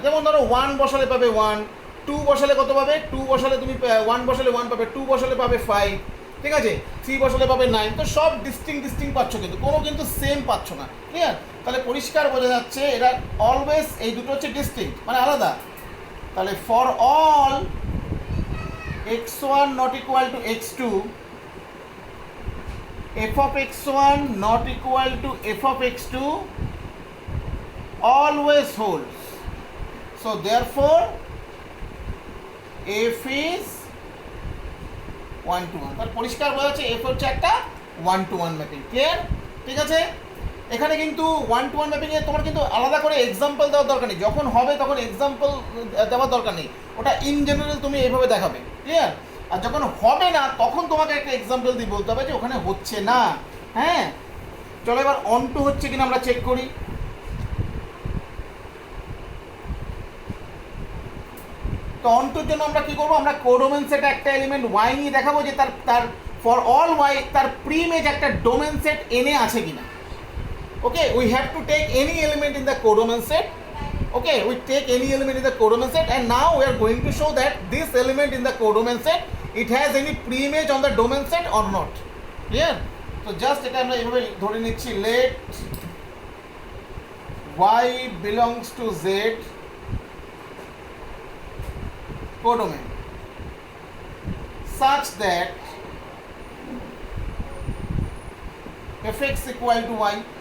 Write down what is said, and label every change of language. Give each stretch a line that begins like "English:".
Bangla: যেমন ধরো 1 বসালে পাবে 1, 2 বসালে কত পাবে 2, বসালে তুমি 1 বসালে 1 পাবে, 2 বসালে পাবে 5, ঠিক আছে, 3 বসালে পাবে 9। তো সব ডিস্টিংক্ট পাচ্ছ, কিন্তু কোনো কিন্তু সেম পাচ্ছ না। ক্লিয়ার? তাহলে পরিষ্কার বোঝা যাচ্ছে এরা অলওয়েজ এই দুটো হচ্ছে ডিস্টিংক্ট, মানে আলাদা। তাহলে
English: For all x1 not equal to x2, f of x1 not equal to f of x2 always holds। So therefore f is 1 to 1।
Bangla: তার পরিষ্কার বোঝা যাচ্ছে f হচ্ছে একটা 1 to 1 ম্যাপিং। ক্লিয়ার? ঠিক আছে, এখানে কিন্তু 1 to 1 ম্যাপিংয়ে তোমার কিন্তু আলাদা করে এক্সাম্পল দেওয়ার দরকার নেই। যখন হবে তখন এক্সাম্পল দেওয়ার দরকার নেই, ওটা ইন জেনারেল তুমি এইভাবে দেখাবে। ক্লিয়ার? আর যখন হবে না তখন তোমাকে একটা এক্সাম্পল দিয়ে বলতে হবে যে ওখানে হচ্ছে না। হ্যাঁ, চলো এবার অন টু হচ্ছে কিনা আমরা চেক করি। তো অন টুর জন্য আমরা কি করবো, আমরা কোডোমেন সেট একটা এলিমেন্ট y নিয়ে দেখাবো যে তার ফর অল y তার প্রিমেজ একটা ডোমেন সেট n এ আছে কিনা।
English: Okay, we have to take any element in the codomain set. Okay, we take any element in the codomain set and now we are going to show that this element in the codomain set, it has any preimage on the domain set or not. Clear? So just
Bangla: এটা আমরা এইভাবে ধরে নিচ্ছি,
English: let y belongs to z codomain such that fx equal to y.